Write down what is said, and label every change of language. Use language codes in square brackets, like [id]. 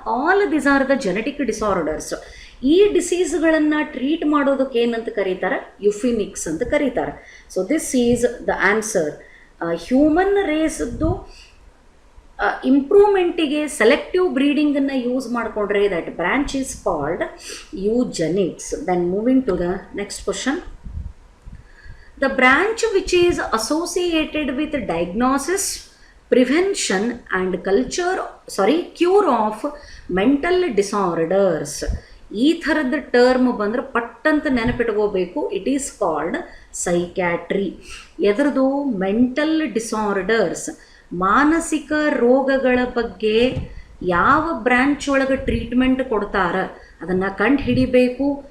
[en] All this are the genetic disorders. [kn] ಈ ಡಿಸೀಸ್ಗಳನ್ನು treat ಮಾಡೋದಕ್ಕೆ ಏನಂತ ಕರೀತಾರೆ? ಯುಫಿನಿಕ್ಸ್ ಅಂತ ಕರೀತಾರೆ. [en] So this is the answer. [kn] Human ರೇಸ್ದು ಇಂಪ್ರೂವ್ಮೆಂಟಿಗೆ selective ಬ್ರೀಡಿಂಗನ್ನು use ಮಾಡಿಕೊಂಡ್ರೆ [en] That branch is called eugenics. Then moving to the next question. The branch which is associated with diagnosis, prevention and cure of mental disorders. [kn] ಈ ಥರದ term ಬಂದರೆ ಪಟ್ಟಂತ ನೆನಪಿಟ್ಕೋಬೇಕು. [en] It is called psychiatry. [kn] ಎದ್ರದು? Mental disorders, ಮಾನಸಿಕ ರೋಗಗಳ ಬಗ್ಗೆ ಯಾವ branch ಒಳಗೆ treatment ಕೊಡ್ತಾರೆ ಅದನ್ನು ಕಂಡು ಹಿಡಿಬೇಕು.